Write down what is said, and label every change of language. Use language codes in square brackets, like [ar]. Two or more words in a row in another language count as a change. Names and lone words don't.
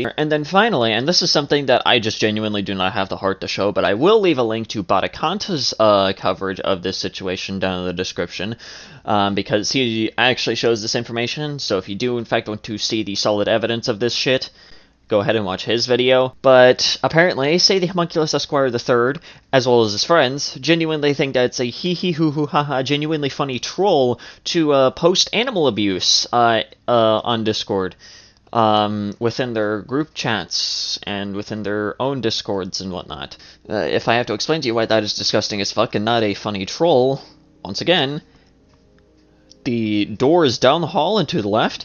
[en] And then finally, and this is something that I just genuinely do not have the heart to show, but I will leave a link to Batakanta's coverage of this situation down in the description, because he actually shows this information, so if you do in fact want to see the solid evidence of this shit, go ahead and watch his video. But apparently, Saythe Homunculus Esquire III, as well as his friends, genuinely think that it's a hee-hee-hoo-hoo-ha-ha genuinely funny troll to post animal abuse on Discord, within their group chats and within their own Discords and whatnot. If I have to explain to you why that is disgusting as fuck and not a funny troll, once again, the door is down the hall and to the left.